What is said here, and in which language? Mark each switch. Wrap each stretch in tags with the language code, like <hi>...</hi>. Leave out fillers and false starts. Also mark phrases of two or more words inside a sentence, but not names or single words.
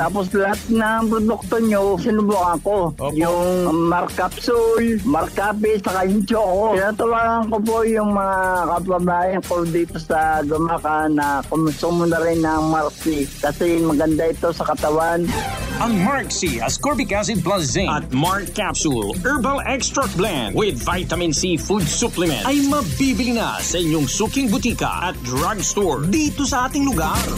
<tl>Tapos lahat ng produkto nyo, sinubukan ko. Yung Mark Capsule, Mark Cafe, saka yung Choco. Tinatawagan ko po yung mga kapabayan ko dito sa Gumaca na kumusumo na rin ng Mark C kasi maganda ito sa katawan. Ang Mark C</tl> <en>ascorbic acid plus zinc</en> <tl>at Mark Capsule</tl> <en>Herbal Extract Blend with Vitamin C Food Supplement</en> <tl>ay mabibili na sa inyong suking butika at drugstore dito sa ating lugar.</tl>